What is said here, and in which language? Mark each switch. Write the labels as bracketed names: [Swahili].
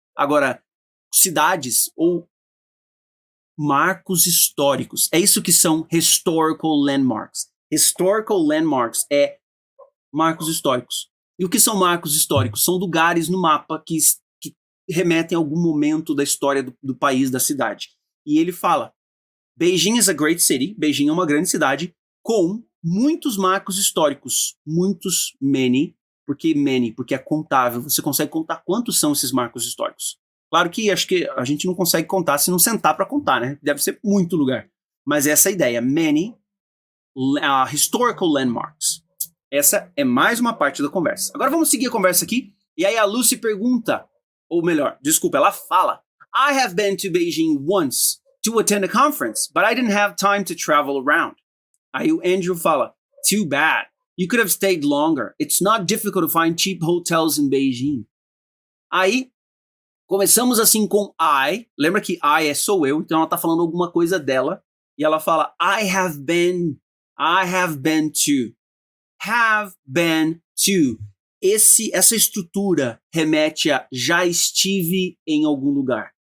[Portuguese] Agora, cidades ou marcos históricos. É isso que são historical landmarks. Historical landmarks é marcos históricos. E o que são marcos históricos? São lugares no mapa que remetem a algum momento da história do país, da cidade. E ele fala, [English] Beijing is a great city. [Portuguese] Beijing é uma grande cidade com muitos marcos históricos. Muitos, many, porque é contável. Você consegue contar quantos são esses marcos históricos. Claro que acho que a gente não consegue contar se não sentar para contar, né? Deve ser muito lugar. Mas essa é a ideia. [English] Many historical landmarks. [Portuguese] Essa é mais uma parte da conversa. Agora vamos seguir a conversa aqui. E aí a Lucy pergunta, ou melhor, desculpa, ela fala, [English] I have been to Beijing once to attend a conference, but I didn't have time to travel around. [Portuguese] Aí o Andrew fala, [English] too bad. You could have stayed longer. It's not difficult to find cheap hotels in Beijing. [Portuguese] Aí, começamos assim com I. Lembra que I é sou eu, então ela tá falando alguma coisa dela. E ela fala, [English] I have been to. [Portuguese] Have been to. Essa estrutura remete a já estive em algum lugar.